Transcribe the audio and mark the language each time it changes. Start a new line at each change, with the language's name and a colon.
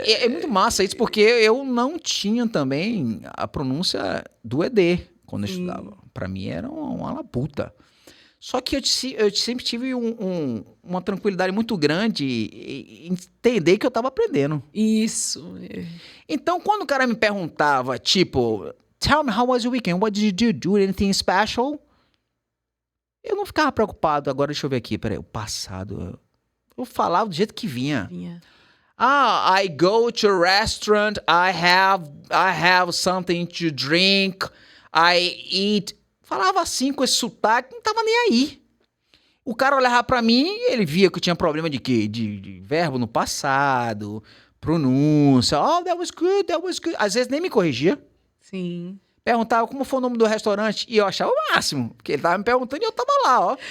Portuguese: É muito massa isso, porque eu não tinha também a pronúncia do ED quando eu estudava. Pra mim era uma labuta. Só que eu sempre tive uma tranquilidade muito grande em entender que eu estava aprendendo. Isso. Então, quando o cara me perguntava, tipo,
English: tell me, how was your weekend? What did you do? Anything special?
Portuguese: Eu não ficava preocupado. Agora, deixa eu ver aqui, peraí, o passado. Eu falava do jeito que vinha.
English: I go to a restaurant, I have something to drink, I eat...
Portuguese: Falava assim, com esse sotaque, não tava nem aí. O cara olhava pra mim e ele via que eu tinha problema de quê? De verbo no passado, pronúncia.
English: That was good.
Portuguese: Às vezes nem me corrigia. Sim. Perguntava como foi o nome do restaurante e eu achava o máximo. Porque ele tava me perguntando e eu tava lá,